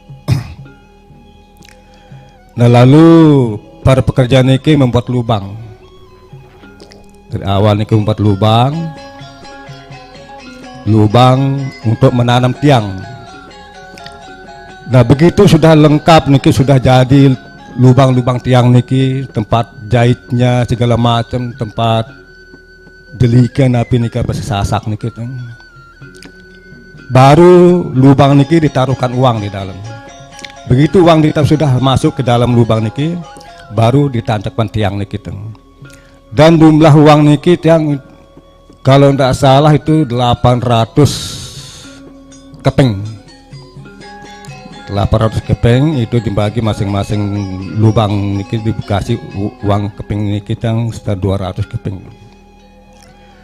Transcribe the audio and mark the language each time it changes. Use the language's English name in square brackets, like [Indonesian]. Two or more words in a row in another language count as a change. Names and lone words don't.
[Indonesian] Nah, lalu para pekerja niki membuat lubang. Dari awal niki membuat lubang untuk menanam tiang. Nah, begitu sudah lengkap niki, sudah jadi lubang-lubang tiang niki, tempat jahitnya segala macam, tempat delikan api niki sasak niki. Baru lubang niki ditaruhkan uang di dalam. Begitu uang sudah masuk ke dalam lubang niki, baru ditancapkan tiang niki. Dan jumlah uang [Sasak] niki tiang [Indonesian] kalau tidak salah itu 800 keping. 800 keping itu dibagi masing-masing lubang niki, dikasih uang keping niki yang sekitar 200 keping.